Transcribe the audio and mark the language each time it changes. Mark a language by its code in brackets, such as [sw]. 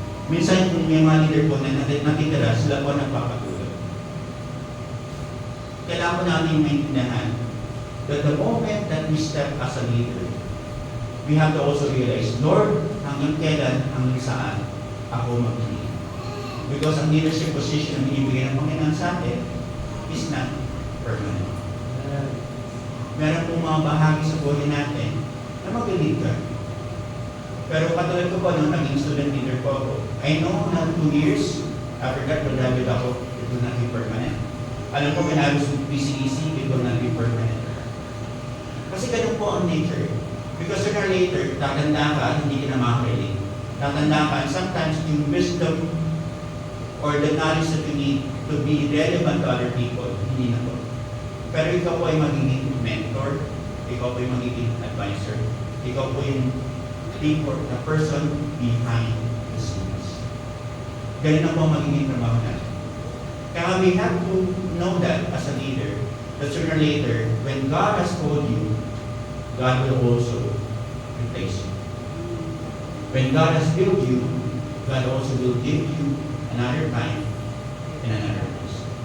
[tl] Minsan yung mga leader po na natitira, sila po nagpapatuloy. Kailangan po natin maintindihan [en] that the moment that we step as a leader, we have to also realize, Lord, [tl] hanggang kailan, hanggang saan ako mag-lead. Because ang leadership position na binibigay ng Panginoon sa atin [en] is not permanent. [tl] Meron pong mga bahagi sa buhay natin na mag-lead ka. Pero katulad ko po nung naging [en] student leader po ako, I know na 2 years, after that, graduate ako, it will not be permanent. [tl] Alam ko, [en] when I was with PCEC, it will not be permanent. [tl] Kasi ganun po ang nature. [en] Because sooner or later, [tl] tatanda ka, hindi ka na makakailing. Tatanda ka, [en] and sometimes yung wisdom or the knowledge that you need to be relevant to other people, [tl] hindi na po. Pero ikaw po ay magiging mentor, ikaw po ay magiging advisor, ikaw po yung [en] the person behind the scenes. [tl] Ganun na po ang magiging trabaho natin. [en] Kaya we have to know that as a leader, that sooner or later, when God has told you God will also replace you. When God has built you, God also will give you another time and another place.